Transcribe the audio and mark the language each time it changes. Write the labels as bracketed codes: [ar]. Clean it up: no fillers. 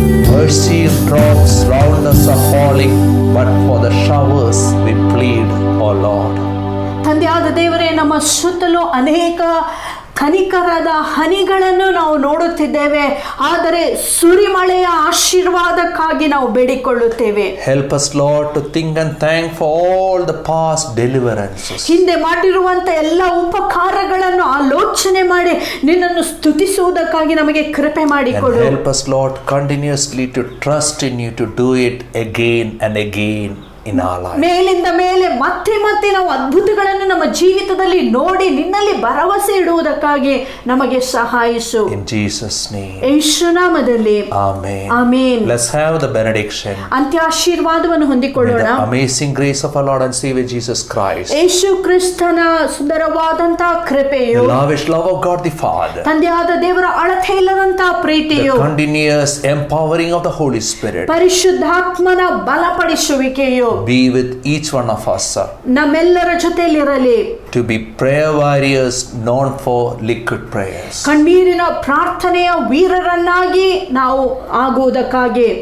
[en] Mercy drops round us are falling, but for the showers we plead, O Lord. [kn] ತಂದೆಯಾದ ದೇವರೇ, ನಮ್ಮ ಸುತ್ತಲೂ ಅನೇಕ ಕನಿಕರದ ಹನಿಗಳನ್ನು ನಾವು ನೋಡುತ್ತಿದ್ದೇವೆ, ಆದರೆ ಸುರಿಮಳೆಯ ಆಶೀರ್ವಾದಕ್ಕಾಗಿ ನಾವು ಬೇಡಿಕೊಳ್ಳುತ್ತೇವೆ. [en] Help us, Lord, to think and thank for all the past deliverances. [kn] ಹಿಂದೆ ಮಾಡಿರುವಂತ ಎಲ್ಲ ಉಪಕಾರಗಳನ್ನು ಆಲೋಚನೆ ಮಾಡಿ ನಿನ್ನನ್ನು ಸ್ತುತಿಸುವುದಕ್ಕಾಗಿ ನಮಗೆ ಕೃಪೆ ಮಾಡಿಕೊಡು. [en] And help us, Lord, continuously to trust in you to do it again and again in our life. [kn] ಮೇಲಿಂದ ಮೇಲೆ ಮತ್ತೆ ಮತ್ತೆ ನಾವು ಅದ್ಭುತಗಳನ್ನು ನಮ್ಮ ಜೀವಿತದಲ್ಲಿ ನೋಡಿ ನಿನ್ನಲ್ಲಿ ಭರವಸೆ ಇಡುವುದಕ್ಕಾಗಿ ನಮಗೆ ಸಹಾಯಿಸು. [en] In Jesus' name. [kn] ಯೇಸು ನಾಮದಲ್ಲಿ [en] Amen. [kn] Amen. [en] Let's have the benediction. [kn] ಅಂತ್ಯ ಆಶೀರ್ವಾದವನ್ನು [en] May [kn] ಹೊಂದಿಕೊಳ್ಳೋಣ. [en] the amazing grace of our Lord and Savior Jesus Christ, [kn] ಯೇಸು ಕ್ರಿಸ್ತನ ಸುಂದರವಾದಂತಹ ಕೃಪೆಯು, [en] the lavish love of God the Father, [kn] ತಂದೆಯಾದ ದೇವರ ಅಳತೆ ಇಲ್ಲದಂತಹ [en] the [kn] ಪ್ರೀತಿಯು, [en] continuous empowering of the Holy Spirit [kn] ಪರಿಶುದ್ಧಾತ್ಮನ ಬಲಪಡಿಸುವಿಕೆಯು [en] be with each one of us, [kn] ನಮ್ಮೆಲ್ಲರ ಜೊತೆಯಲ್ಲಿರಲಿ. [en] to be prayer warriors known for liquid prayers. [kn] ಕಣ್ಣೀರಿನ ಪ್ರಾರ್ಥನೆಯ ವೀರರನ್ನಾಗಿ ನಾವು ಆಗುವುದಕ್ಕಾಗಿ